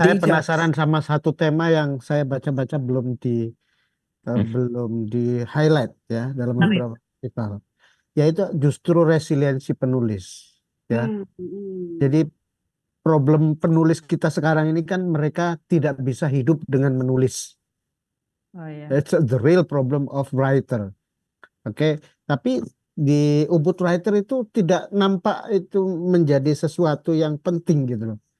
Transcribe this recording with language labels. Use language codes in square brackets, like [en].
[id] Saya penasaran sama satu tema yang saya baca-baca belum di highlight ya dalam beberapa festival, yaitu justru resiliensi penulis ya. Jadi problem penulis kita sekarang ini kan mereka tidak bisa hidup dengan menulis. [en] It's the real problem of writer. [id] Tapi di Ubud Writer itu tidak nampak itu menjadi sesuatu yang penting gitu loh.